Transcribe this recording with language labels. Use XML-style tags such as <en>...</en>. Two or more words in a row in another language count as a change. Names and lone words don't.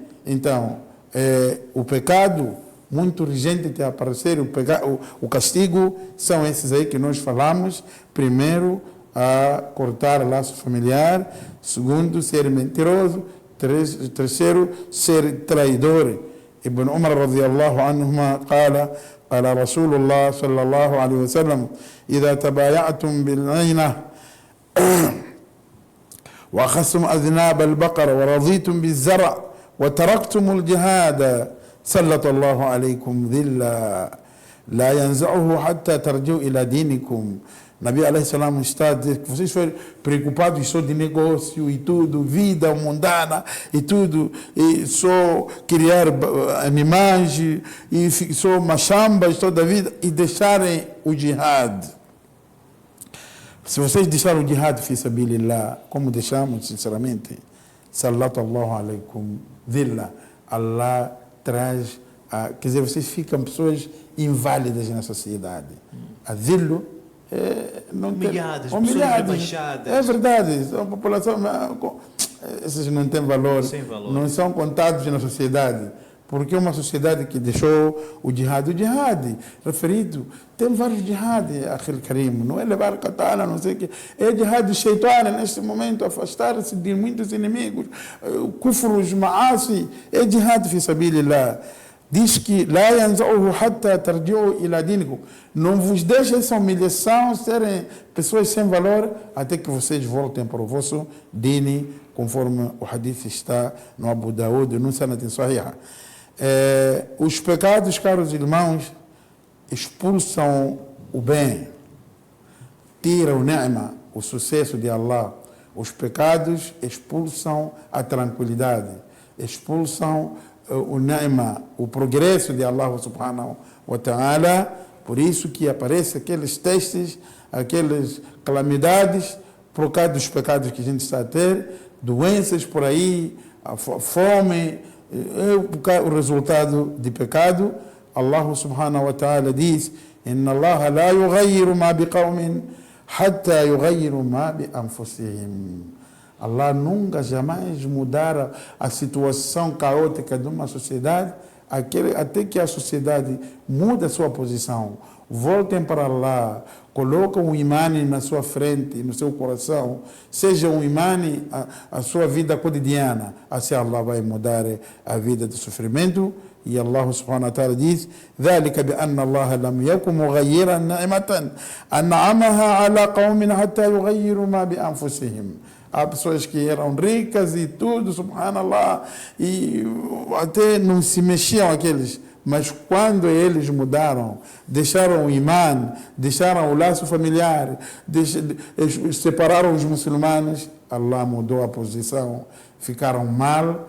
<pt>Então, o pecado, muito urgente de aparecer, o castigo, são esses aí que nós falamos. Primeiro, a cortar laço familiar. Segundo, ser mentiroso. Terceiro, ser traidor.</pt> <ar>ابن عمر رضي الله عنهما قال, قال رسول الله صلى الله عليه وسلم إذا تبايعتم بالعينة وأخذتم أذناب البقر ورضيتم بالزرع وتركتم الجهاد سلط الله عليكم ذلا لا ينزعه حتى ترجعوا إلى دينكم.</ar> <pt>Nabi alayhi salam está a dizer que vocês foram preocupados só de negócio e tudo, vida mundana e tudo, e só criar animais e só machambas toda a vida e deixarem o jihad. Se vocês deixarem o</pt> <ar>جهاد في سبيل الله,</ar> <pt>como deixamos sinceramente,</pt> <ar>سلط الله عليكم ذلا,</ar> <pt>Allah traz, quer dizer, vocês ficam pessoas inválidas na sociedade. A dhillo humilhadas, rebaixadas. É verdade, a população, esses não têm valor, não são contados na sociedade, porque é uma sociedade que deixou o jihad referido, tem vários jihad,</pt> <ar>أخي الكريم,</ar> <pt>não é levar katana, não sei o que, é jihad de shaitan neste momento, afastar-se de muitos inimigos, kufrus, maasi, é</pt> <ar>جهاد في سبيل الله.</ar> <pt>Diz que</pt> <ar>لا ينزعه حتى ترجعوا إلى دينكم.</ar> <pt>Não vos deixe essa humilhação, serem pessoas sem valor, até que vocês voltem para o vosso dini, conforme o hadith está no Abu Daud, no</pt> <ar>سند صحيح.</ar> <pt>Os pecados, caros irmãos, expulsam o bem, tiram o ni'ma, o sucesso de Allah. Os pecados expulsam a tranquilidade, expulsam o ni'ma, o progresso de</pt> <ar>الله سبحانه وتعالى.</ar> <pt>Por isso que aparecem aqueles testes, aquelas calamidades, por causa dos pecados que a gente está a ter, doenças por aí, a fome, o resultado de pecado.</pt> <ar>الله سبحانه وتعالى diz, إن الله لا يغير ما بقوم حتى يغيروا ما بأنفسهم.</ar> <pt>Allah nunca jamais mudará a situação caótica de uma sociedade até que a sociedade mude a sua posição. Voltem para Allah, colocam o imã na sua frente, no seu coração, seja um imã a sua vida cotidiana. Assim Allah vai mudar a vida do sofrimento.</pt> <ar>E الله سبحانه وتعالى diz, ذلك بأن الله لم يكن مغيرا نعمة أنعمها على قوم حتى يغيروا ما بأنفسهم.</ar> <pt>Há pessoas que eram ricas e tudo, subhanallah, e até não se mexiam aqueles. Mas quando eles mudaram, deixaram o imã, deixaram o laço familiar, separaram os muçulmanos, Allah mudou a posição, ficaram mal.</pt>